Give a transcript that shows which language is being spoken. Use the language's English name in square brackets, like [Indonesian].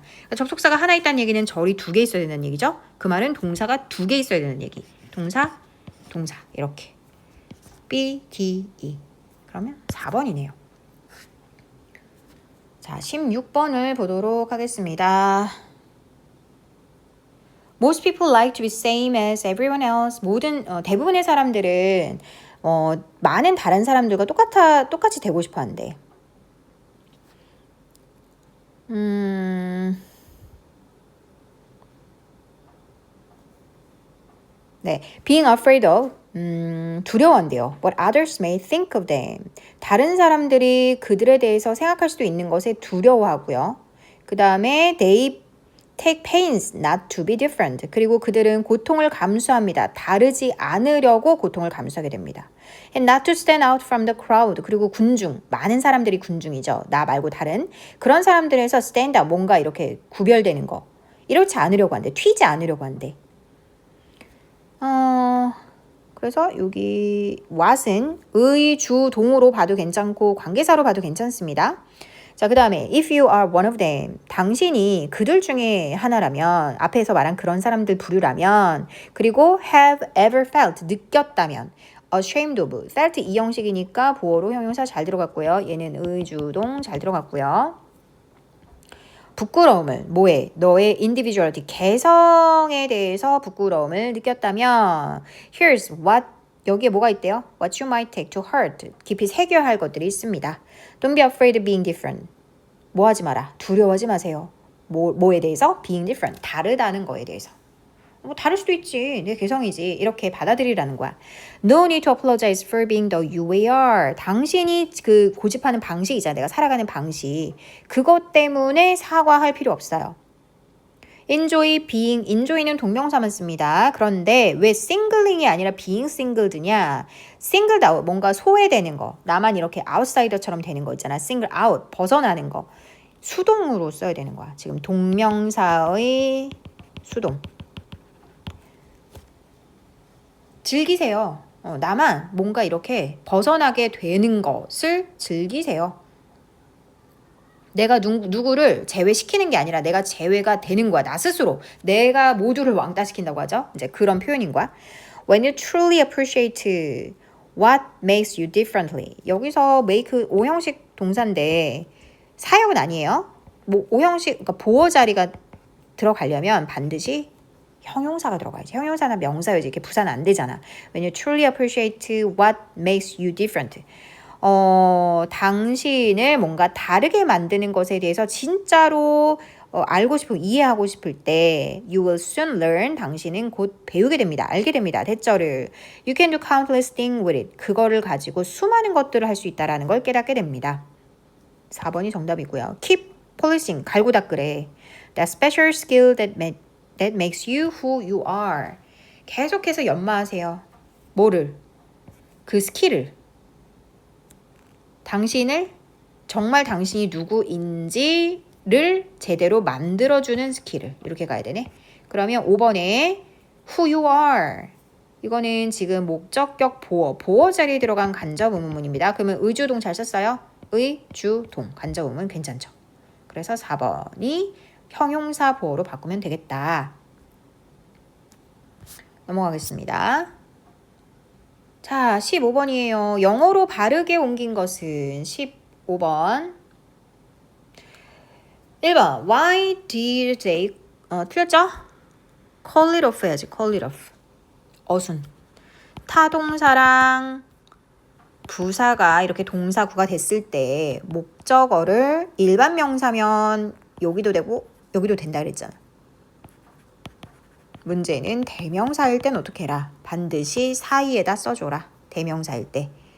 [Korean] 그러니까 접속사가 하나 있다는 얘기는 절이 2개 있어야 되는 얘기죠. 그 말은 동사가 2개 있어야 되는 얘기. 동사 이렇게. B, D, E. 그러면 4번이네요. 자, 16번을 보도록 하겠습니다. [English] Most people like to be same as everyone else. [Korean] 대부분의 사람들은 많은 다른 사람들과 똑같이 되고 싶어 한대. 네, [English] being afraid of [Korean] 두려워한대요. [English] What others may think of them. [Korean] 다른 사람들이 그들에 대해서 생각할 수도 있는 것에 두려워하고요. 그 다음에 [English] they take pains not to be different. [Korean] 그리고 그들은 고통을 감수합니다. 다르지 않으려고 고통을 감수하게 됩니다. [English] And not to stand out from the crowd. [Korean] 그리고 군중, 많은 사람들이 군중이죠. 나 말고 다른 그런 사람들에서 stand out, 뭔가 이렇게 구별되는 거. 이렇지 않으려고 한대. 튀지 않으려고 한대. 그래서 여기 what은 의, 주, 동으로 봐도 괜찮고 관계사로 봐도 괜찮습니다. 자, 그 다음에 [English] if you are one of them, [Korean] 당신이 그들 중에 하나라면, 앞에서 말한 그런 사람들 부류라면, 그리고 [English] have ever felt, [Korean] 느꼈다면, [English] ashamed of, [Korean] felt 이 형식이니까 보어로 형용사 잘 들어갔고요. 얘는 의주동 잘 들어갔고요. 부끄러움을 뭐해? 너의 individuality, 개성에 대해서 부끄러움을 느꼈다면 [English] here's what, [Korean] 여기에 뭐가 있대요? [English] What you might take to heart, [Korean] 깊이 새겨야 할 것들이 있습니다. [English] Don't be afraid of being different. [Korean] 뭐 하지 마라. 두려워하지 마세요. 뭐에 대해서? [English] Being different, [Korean] 다르다는 거에 대해서. 뭐 다를 수도 있지. 내 개성이지. 이렇게 받아들이라는 거야. [English] No need to apologize for being the you are. [Korean] 당신이 그 고집하는 방식이잖아. 내가 살아가는 방식. 그것 때문에 사과할 필요 없어요. enjoy, being, enjoy는 동명사만 씁니다. 그런데 왜 singling이 아니라 being singled냐? singled out, 뭔가 소외되는 거. 나만 이렇게 outsider처럼 되는 거 있잖아. single out, 벗어나는 거. 수동으로 써야 되는 거야. 지금 동명사의 수동. 즐기세요. 나만 뭔가 이렇게 벗어나게 되는 것을 즐기세요. 내가 누구를 제외시키는 게 아니라 내가 제외가 되는 거야. 나 스스로. 내가 모두를 왕따시킨다고 하죠. 이제 그런 표현인 거야. [English] When you truly appreciate what makes you differently. [Korean] 여기서 make 오형식 동사인데 사역은 아니에요. 뭐 오형식, 그러니까 보어 자리가 들어가려면 반드시 형용사가 들어가야지. 형용사나 명사여지. 이렇게 부사는 안 되잖아. [English] When you truly appreciate what makes you different. [Korean] 당신을 뭔가 다르게 만드는 것에 대해서 진짜로 알고 싶고 이해하고 싶을 때 [English] you will soon learn. [Korean] 당신은 곧 배우게 됩니다. 알게 됩니다. 대절을 [English] you can do countless things with it. [Korean] 그거를 가지고 수많은 것들을 할 수 있다라는 걸 깨닫게 됩니다. 4번이 정답이고요. [English] keep policing. [Korean] 갈고 닦으래. [English] That special skill that makes you who you are. [Korean] 계속해서 연마하세요. 뭐를? 그 스킬을. 당신을 정말 당신이 누구인지를 제대로 만들어주는 스킬을. 이렇게 가야 되네. 그러면 5번에 who you are. 이거는 지금 목적격 보어 자리에 들어간 간접 의문문입니다. 그러면 의주동 잘 썼어요? 의주동 간접 의문 괜찮죠? 그래서 4번이 형용사 보어로 바꾸면 되겠다. 넘어가겠습니다. 자, 15번이에요. 영어로 바르게 옮긴 것은 15번. 1번. [English] Why did they [Korean] 틀렸죠? [English] call it off [Korean] 해야지. [English] call it off. [Korean] 어순. 타동사랑 부사가 이렇게 동사구가 됐을 때 목적어를 일반 명사면 여기도 되고 여기도 된다 그랬잖아. 문제는 대명사일 땐 어떻게 해라? 반드시 사이에다 써줘라. 대명사일 때.